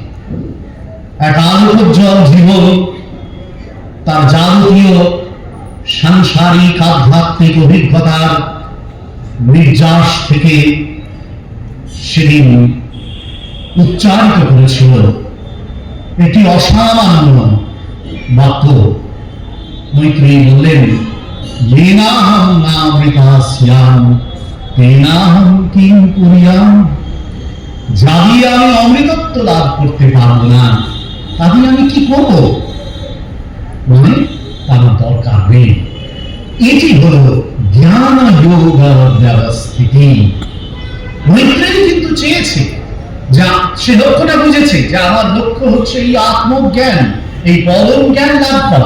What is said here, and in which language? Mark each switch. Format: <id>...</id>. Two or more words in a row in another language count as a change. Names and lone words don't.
<bn>এক আলোকোজ্জ্বল জীবন তার যাবতীয় সাংসারিক আধ্যাত্মিক অভিজ্ঞতার নির্যাস থেকে সেদিন উচ্চারিত করেছিল একটি অসামান্য বাক্য। মৈত্রেয়ী বললেন,</bn> <sa>येनाहं नामृतास्याम तेनाहं किं कुर्याम।</sa> <bn>যা দিয়ে আমি অমৃতত্ব লাভ করতে পারবো না, তা দিয়ে আমি কি করবো? মানে তার দরকার নেই। এটি হলো জ্ঞান যোগ ব্যবস্থিতি। মৈত্রেয়ী কিন্তু চেয়েছে, যা সে লক্ষ্যটা বুঝেছে যে আমার লক্ষ্য হচ্ছে এই আত্মজ্ঞান, এই পরম জ্ঞান লাভ করা।</bn>